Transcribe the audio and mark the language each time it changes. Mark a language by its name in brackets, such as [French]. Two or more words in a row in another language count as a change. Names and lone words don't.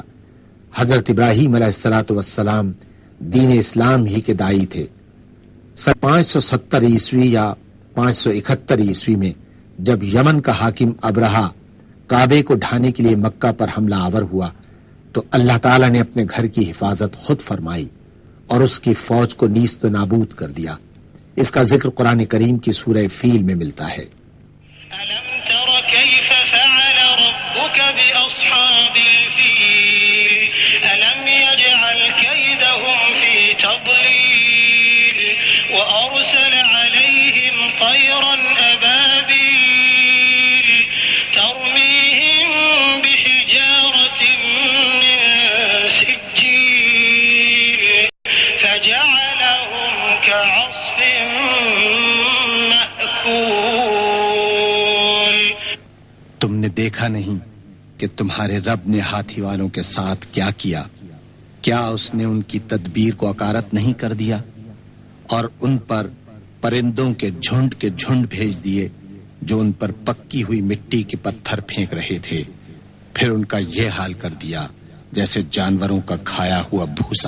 [Urdu] حضرت ابراہیم [Arabic] علیہ الصلوۃ والسلام [Urdu] دین اسلام ہی کے داعی تھے۔ 570 عیسوی یا 571 عیسوی میں جب یمن کا حاکم ابرہہ کعبے کو ڈھانے کے لیے مکہ پر حملہ آور ہوا تو اللہ تعالیٰ نے اپنے گھر کی حفاظت خود فرمائی اور اس کی فوج کو نیست و نابود کر دیا۔ اس کا ذکر قرآن کریم کی سورہ فیل میں ملتا ہے۔ [Arabic] أَلَمْ تَرَ كَيْفَ فَعَلَ رَبُّكَ بِأَصْحَابِ الْفِيلِ أَلَمْ يَجْعَلْ كَيْدَهُمْ فِي تَضْلِيلٍ وَأَرْسَلَ عَلَيْهِمْ طَيْرًا أَبَابِيلَ تَرْمِيهِمْ بِحِجَارَةٍ مِّن سِجِّيلٍ فَجَعَلَهُمْ كَعَصْفٍ مَّأْكُولٍ۔ [Urdu] تم نے دیکھا نہیں کہ تمہارے رب نے ہاتھی والوں کے ساتھ کیا کیا؟ کیا اس نے ان کی تدبیر کو اکارت نہیں کر دیا اور ان پر پرندوں کے جھنڈ بھیج دیے جو ان پر پکی ہوئی مٹی کے پتھر پھینک رہے تھے، پھر ان کا یہ حال کر دیا جیسے جانوروں کا کھایا ہوا بھوسا۔